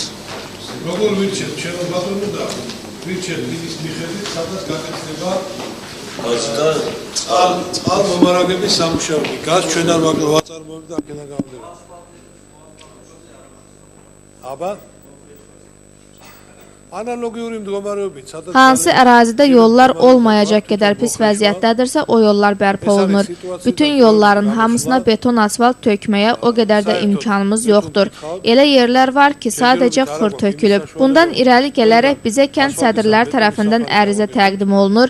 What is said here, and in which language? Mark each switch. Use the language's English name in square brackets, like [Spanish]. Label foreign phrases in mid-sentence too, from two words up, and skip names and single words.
[Georgian] როგორ ვირჩევთ ჩემო ბატონო და ვირჩევთ ის მიხედვით სადაც გაკეთდება წყალ მომარაგების სამუშაოები. გаз ჩვენ არ ვაწარმოებთ და აქედან გამომდინარე. აბა analogიური მდგომარეობით სადაც [Azerbaijani] Hansı ərazidə yollar olmayacaq qədər pis vəziyyətdədirsə, o yollar bərpa olunur. Bütün yolların hamısına beton asfalt tökməyə o qədər də imkanımız yoxdur. Elə yerlər var ki, sadəcə xır tökülüb. Bundan irəli gələrək bizə kənd sədrləri tərəfindən ərizə təqdim olunur.